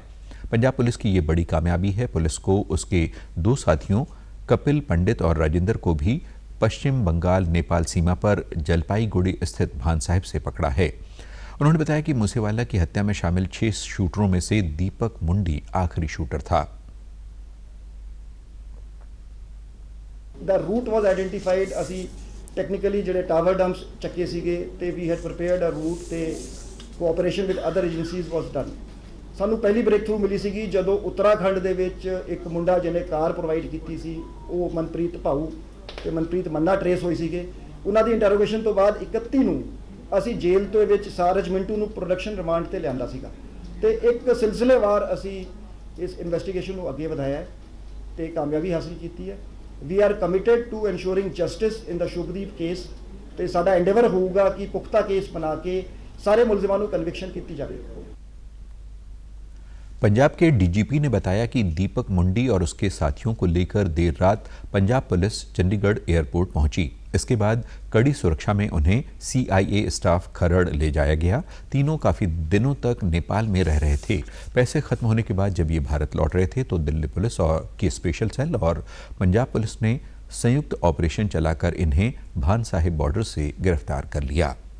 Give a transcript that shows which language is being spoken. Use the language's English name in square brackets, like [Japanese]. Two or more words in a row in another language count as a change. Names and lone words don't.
[Hindi] पंजाब पुलिस की ये बड़ी कामयाबी है। पुलिस को उसके 2 साथियों कपिल पंडित और राजेंद्र को भी पश्चिम बंगाल नेपाल सीमा पर जलपाईगुड़ी स्थित भान साहिब से पकड़ा है। उन्होंने बताया कि मूसेवाला की हत्या में शामिल 6 शूटरों में से दीपक मुंडी आखिरी शूटर था। [English] The route was identified। [Punjabi] ਅਸੀਂ technically ਜਿਹੜੇ ਟਾਵਰ ਡੰਪਸ ਚੱਕੇ ਸੀਗੇ ਤੇ [English] we had prepared a route ਤੇ cooperation with other agencies was done। [Punjabi] ਸਾਨੂੰ ਪਹਿਲੀ ਬ੍ਰੇਕ ਥਰੂ ਮਿਲੀ ਸੀਗੀ ਜਦੋਂ ਉੱਤਰਾਖੰਡ ਦੇ ਵਿੱਚ ਇੱਕ ਮੁੰਡਾ ਜਿਹਨੇ [English] car provide [Punjabi] ਕੀਤੀ ਸੀ, ਉਹ ਮਨਪ੍ਰੀਤ ਭਾਊ ਤੇ ਮਨਪ੍ਰੀਤ ਮੰਨਾ ਟਰੇਸ ਹੋਈ ਸੀਗੇ। ਉਹਨਾਂ ਦੀ ਇੰਟਰੋਗੇਸ਼ਨ ਤੋਂ ਬਾਅਦ 31 ਨੂੰ ਅਸੀਂ ਜੇਲ੍ਹ ਤੋਂ ਵਿੱਚ ਸਾਰਜ ਮਿੰਟੂ ਨੂੰ [English] production remand [Punjabi] ਤੇ ਲਿਆਂਦਾ ਸੀਗਾ ਤੇ ਇੱਕ ਸਿਲਸਿਲੇਵਾਰ ਅਸੀਂ ਇਸ ਇਨਵੈਸਟੀਗੇਸ਼ਨ ਨੂੰ ਅੱਗੇ ਵਧਾਇਆ ਤੇ ਕਾਮਯਾਬੀ ਹਾਸਲ ਕੀਤੀ ਹੈ। [English] we are committed to ensuring justice in the [Punjabi] ਸ਼ੁਭਦੀਪ ਕੇਸ ਤੇ ਸਾਡਾ ਐਂਡੇਵਰ ਹੋਊਗਾ ਕਿ ਪੁਖਤਾ ਕੇਸ ਬਣਾ ਕੇ ਸਾਰੇ ਮੁਲਜ਼ਮਾਂ ਨੂੰ ਕਨਵਿਕਸ਼ਨ ਕੀਤੀ ਜਾਵੇ। [Hindi] पंजाब के डीजीपी ने बताया कि दीपक मुंडी और उसके साथियों को लेकर देर रात पंजाब पुलिस चंडीगढ़ एयरपोर्ट पहुंची। इसके बाद कड़ी सुरक्षा में उन्हें CIA स्टाफ खरड़ ले जाया गया। तीनों काफ़ी दिनों तक नेपाल में रह रहे थे। पैसे खत्म होने के बाद जब ये भारत लौट रहे थे तो दिल्ली पुलिस और की स्पेशल सेल और पंजाब पुलिस ने संयुक्त ऑपरेशन चलाकर इन्हें भान साहिब बॉर्डर से गिरफ्तार कर लिया।